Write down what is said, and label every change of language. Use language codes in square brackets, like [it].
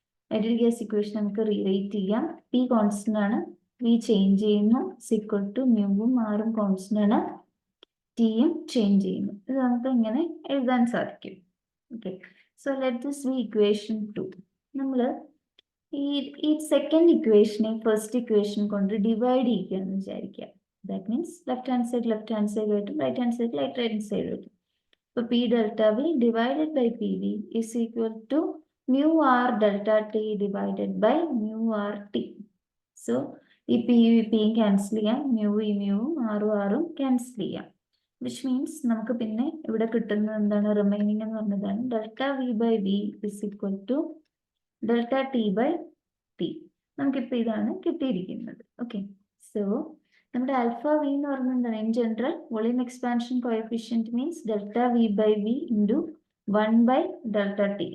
[ml] Ideal gas equation നമുക്ക് rewrite ചെയ്യാം. P constant ആണ്, വി ചേഞ്ച് ചെയ്യുന്നു, സിക്വൽ ടു മ്യൂവും ആറും കോൺസ്റ്റന്റ് ആണ്, ടിയും ചേഞ്ച് ചെയ്യുന്നു. ഇത് നമുക്ക് ഇങ്ങനെ എഴുതാൻ സാധിക്കും. [en] Okay, so let this be equation 2. [ml] നമ്മൾ ഈ സെക്കൻഡ് ഇക്വേഷനെ ഫസ്റ്റ് ഇക്വേഷൻ കൊണ്ട് ഡിവൈഡ് ചെയ്യുകയെന്ന് വിചാരിക്കുക. [en] That means left hand side കിട്ടും, right hand side right hand side കിട്ടും. So P delta V divided by PV is equal to mu R delta T divided by mu R T. [ml] So ഈ P cancel ചെയ്യാം, മ്യൂവും ആറും cancel ചെയ്യാം. [en] which means [ml] നമുക്ക് പിന്നെ ഇവിടെ കിട്ടുന്നത് എന്താണ്, [en] Remaining എന്ന് പറഞ്ഞതാണ് delta V by V is equal to delta T by T. [ml] നമുക്കിപ്പോൾ ഇതാണ് കിട്ടിയിരിക്കുന്നത്. [en] Okay, so നമ്മുടെ alpha V എന്ന് പറയുന്നത് എന്താണ്, in general volume expansion coefficient means delta V by V into 1 by delta T.